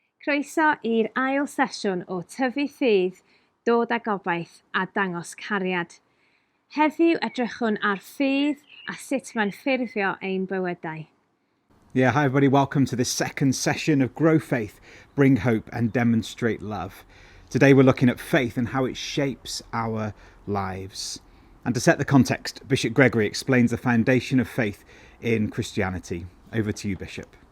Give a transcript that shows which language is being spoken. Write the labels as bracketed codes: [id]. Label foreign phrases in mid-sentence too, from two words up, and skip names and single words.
[cy] Croeso i'r ail sesiwn o Tyfu Ffydd, Dod â Gobaith a Dangos Cariad. Heddiw edrychwn ar ffydd a sut mae'n ffurfio ein bywydau. [en] Yeah, hi everybody, welcome to this second session of Grow Faith, Bring Hope and Demonstrate Love. Today we're looking at faith and how it shapes our lives. And to set the context, Bishop Gregory explains the foundation of faith in Christianity. Over to you, Bishop.